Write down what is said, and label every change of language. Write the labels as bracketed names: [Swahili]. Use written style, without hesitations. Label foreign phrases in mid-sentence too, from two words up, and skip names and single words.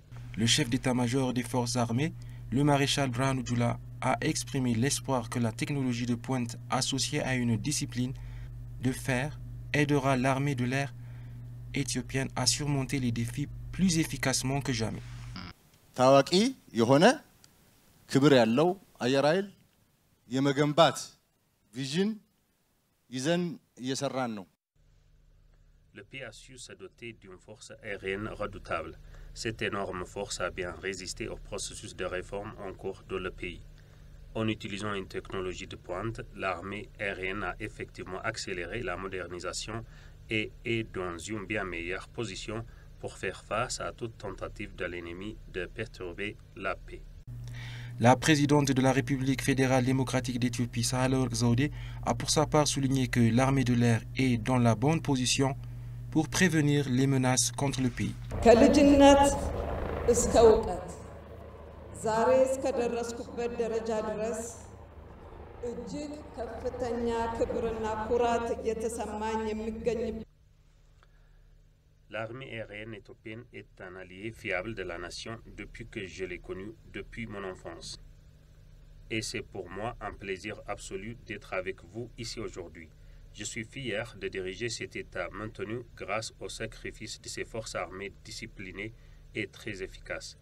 [French] Le chef d'état-major des forces armées, le maréchal Birhanu Jula, a exprimé l'espoir que la technologie de pointe associée à une discipline de fer aidera l'armée de l'air éthiopienne à surmonter les défis plus efficacement que jamais. [Amharic] ታዋቂ የሆነ ክብር ያለው አየር ኃይል የመገንባት ቪዥን ይዘን እየሰራን ነው። [French] Le pays a su se doter d'une force aérienne redoutable. Cette énorme force a bien résisté au processus de réforme en cours dans le pays. En utilisant une technologie de pointe, l'armée aérienne a effectivement accéléré la modernisation et est dans une bien meilleure position pour faire face à toute tentative de l'ennemi de perturber la paix. La présidente de la République fédérale démocratique d'Éthiopie, Sahle-Work Zewde, a pour sa part souligné que l'armée de l'air est dans la bonne position pour prévenir les menaces contre le pays. [Amharic] ከልጅነት እስከ እውቀት ዛሬ እስከደረስኩበት ደረጃ ድረስ እጅግ ከፍተኛ ክብርና ኩራት እየተሰማኝ የሚገኝ [French] L'armée aérienne éthiopienne est un allié fiable de la nation depuis que je l'ai connue depuis mon enfance. Et c'est pour moi un plaisir absolu d'être avec vous ici aujourd'hui. Je suis fier de diriger cet État maintenu grâce au sacrifice de ses forces armées disciplinées et très efficaces.